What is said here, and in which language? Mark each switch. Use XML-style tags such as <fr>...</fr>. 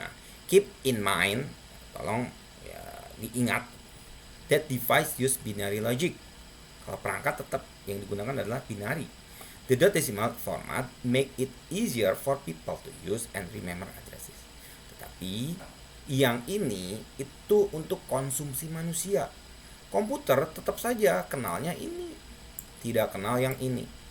<en>Nah, keep in mind,</en> <id>tolong ya diingat,</id> <en>that device use binary logic.</en> <id>Kalau perangkat tetap yang digunakan adalah binary.</id> <en>The dot decimal format make it easier for people to use and remember addresses.</en> <id>Tetapi yang ini itu untuk konsumsi manusia. Komputer tetap saja kenalnya ini, tidak kenal yang ini.</id>